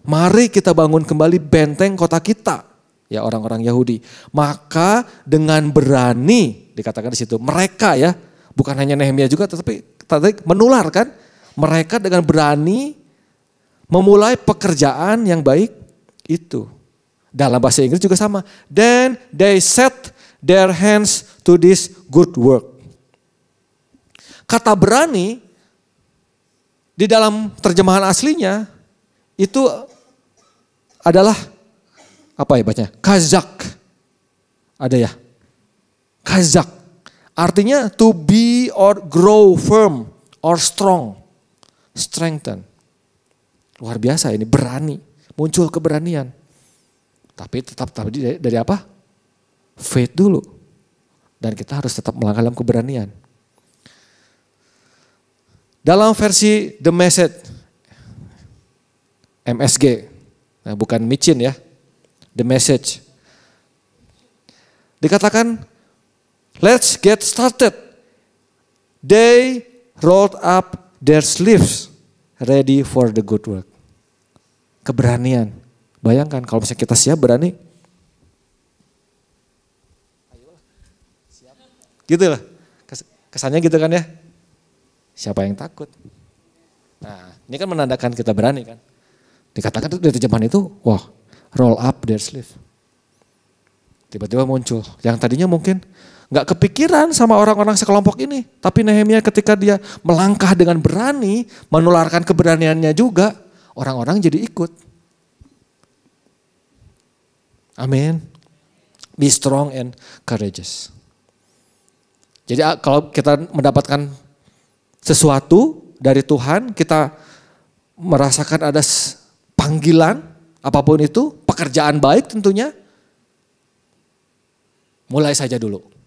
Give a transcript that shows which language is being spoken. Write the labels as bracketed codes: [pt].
[id] Mari kita bangun kembali benteng kota kita. Ya, orang-orang Yahudi. Maka dengan berani, dikatakan di situ, mereka, ya, bukan hanya Nehemia juga, tetapi menular kan. Mereka dengan berani memulai pekerjaan yang baik itu. Dalam bahasa Inggris juga sama. [en] Then they set their hands to this good work. [id] Kata berani di dalam terjemahan aslinya itu adalah apa ya bacanya? Kazak. Ada ya? [en] Khazak. [id] Artinya [en] to be or grow firm or strong. Strengthen. [id] Luar biasa ini, berani. Muncul keberanian. Tapi tetap dari apa? Faith dulu. Dan kita harus tetap melangkah dalam keberanian. Dalam versi The Message, MSG, nah bukan Micin ya, The Message. Dikatakan, [en] let's get started. They rolled up their sleeves, ready for the good work. [id] Keberanian. Bayangkan kalau misalnya kita siap berani. Gitu lah. Kesannya gitu kan ya. Siapa yang takut? Nah ini kan menandakan kita berani kan. Dikatakan itu dari zaman itu, wah [en] roll up their sleeve. [id] Tiba-tiba muncul. Yang tadinya mungkin gak kepikiran sama orang-orang sekelompok ini. Tapi Nehemia ketika dia melangkah dengan berani, menularkan keberaniannya juga, orang-orang jadi ikut. Amin. [en] Be strong and courageous. [id] Jadi kalau kita mendapatkan sesuatu dari Tuhan, kita merasakan ada panggilan, apapun itu, pekerjaan baik tentunya, mulai saja dulu.